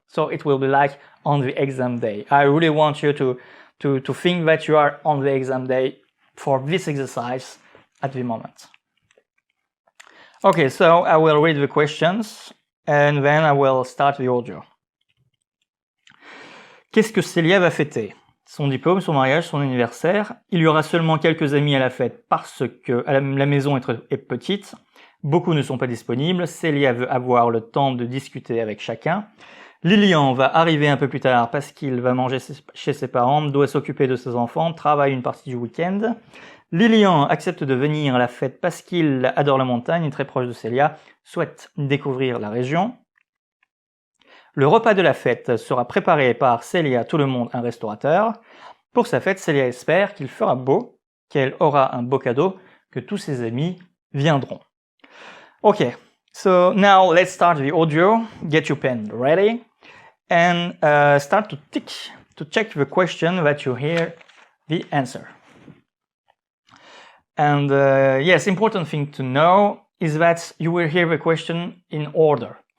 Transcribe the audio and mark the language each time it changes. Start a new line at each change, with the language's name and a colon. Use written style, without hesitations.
English: So it will be like on the exam day. I really want you to think that you are on the exam day for this exercise at the moment. Okay, so I will read the questions and then I will start the audio.
French: Qu'est-ce que Célia va fêter? Son diplôme, son mariage, son anniversaire. Il y aura seulement quelques amis à la fête parce que la maison est petite. Beaucoup ne sont pas disponibles. Célia veut avoir le temps de discuter avec chacun. Lilian va arriver un peu plus tard parce qu'il va manger chez ses parents, doit s'occuper de ses enfants, travaille une partie du week-end. Lilian accepte de venir à la fête parce qu'il adore la montagne, est très proche de Célia, souhaite découvrir la région. Le repas de la fête sera préparé par Célia, tout le monde, un restaurateur. Pour sa fête, Célia espère qu'il fera beau, qu'elle aura un beau cadeau, que tous ses amis viendront.
English: Okay, so now let's start the audio. Get your pen ready and start to check the question that you hear the answer. And yes, important thing to know is that you will hear the question in order.